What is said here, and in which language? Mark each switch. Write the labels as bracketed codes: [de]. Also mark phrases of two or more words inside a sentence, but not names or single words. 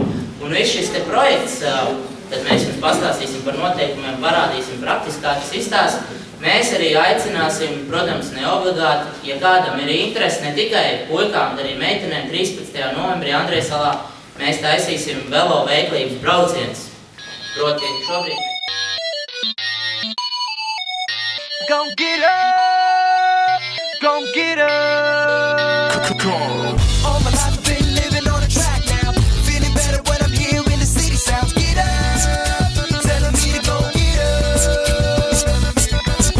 [lv] Un viss šis te projekts, kad mēs jums pastāstīsim par noteikumiem, parādīsim praktiski, kā tas izstāsta, mēs arī aicināsim, protams, neobligāti, ja kādam ir interesi, ne tikai puikām, bet arī meitenēm 13. novembrī Andrejsalā, mēs taisīsim velo veiklības brauciens. Proti, šobrīd mēs... [en] Gon' get up, gon' get up. All my life I've been living on a track now. Feeling better when I'm here in the city sounds. Get up, telling me to go get up.